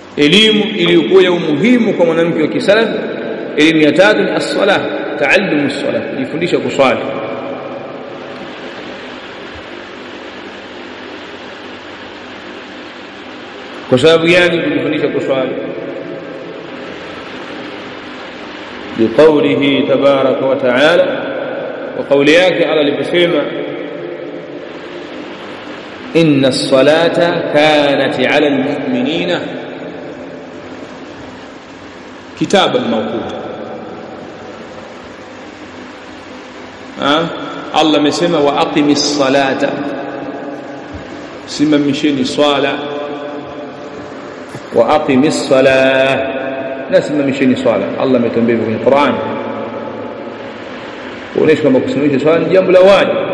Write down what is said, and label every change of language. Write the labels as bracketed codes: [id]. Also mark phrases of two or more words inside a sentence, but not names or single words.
[sw] elimu iliyokuwa ya umuhimu kwa mwanamke wa kisalaf. Elimu ya tatu ni as-salah, [ar] تعلم الصلاة, [sw] kujifundisha kuswali. Kwa sababu gani kujifundisha kuswali? [ar] بقوله تبارك وتعالى، وقول [sw] yake Allah aliposema [ar] إن الصلاة كانت على المؤمنين كتابا موقوتا. [sw] Allah amesema [ar] وأقيموا الصلاة, [sw] simamisheni swala. [ar] وأقيموا الصلاة, [sw] nasimamisheni swala. Allah ametuambia kwenye Qur'an kuonesha kwamba kusimamisha swala ni jambo la wajibu.